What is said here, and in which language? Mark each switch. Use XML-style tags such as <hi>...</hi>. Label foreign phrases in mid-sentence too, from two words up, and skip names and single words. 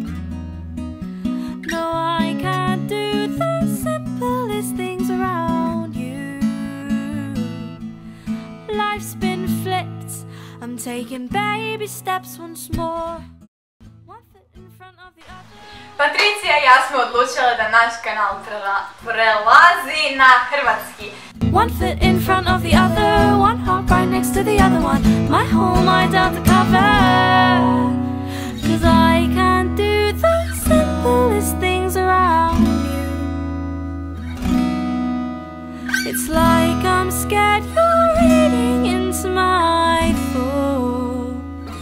<en>No, I can't do the simplest things around you. Life's been flipped. I'm taking baby steps once more. One foot in front of the other.</en> <hr>Patricija i ja smo odlučile da naš kanal prelazi na hrvatski.</hr> <en>One foot in front of the other, one heart right next to the other one. My home I down to cover, 'cause I can't do the simplest things around you. It's like I'm scared you're reading into my thoughts.</en>